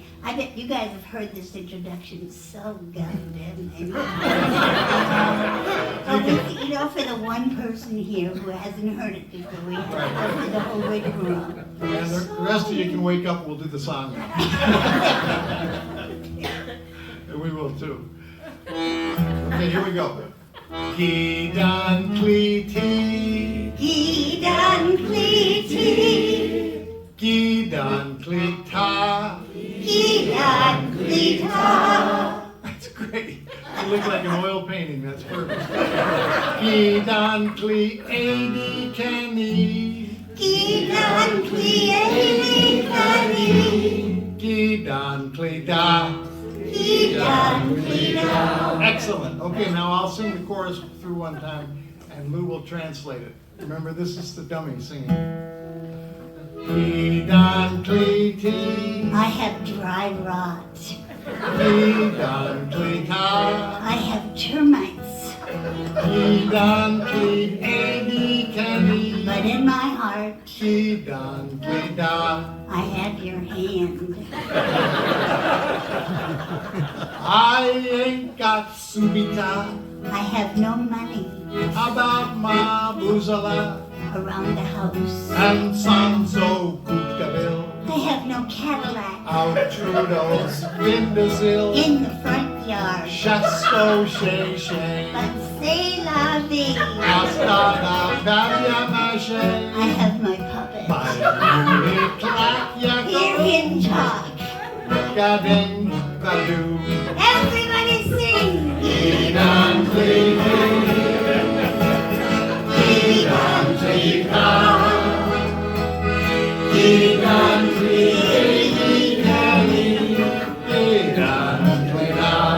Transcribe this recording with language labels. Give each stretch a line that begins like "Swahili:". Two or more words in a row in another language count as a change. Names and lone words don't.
English: I bet you guys have heard this introduction so goddamn many times. You know, for the one person here who hasn't heard it before, we have to go through the whole rigmarole. And the rest of you can wake up, we'll do the song. And we will too. Okay, here we go. Gidan kliti, Gidan kliti, gidan klita. Gidan klita. That's great. You look like an oil painting, that's perfect. Gidan kli adi kani, Gidan kli kani, gidan klida. Gidan klita. Excellent. Okay, now I'll sing the chorus through one time, and Lou will translate it. Remember, this is the dummy singing. Gidan kliti, I have dry rot. gidan klita, I have termites. gidan kli adi kani, But in my heart, gidan klida. I have your hand. I ain't got subita I have no money about my buzala around the house. and Sanso Kutkabil. I have no Cadillac Out Trudeau's Vindazil, in the front yard. Shasto Shay Shay, But
French: c'est la vie. Astada Vavia Mashe,
English: I have my puppet. by Clack Hear Yakko, him talk. Gading Badu, Everybody sing. Gidan Kliti, Gidan Klita, Gidan Kliti, Gidan Klita.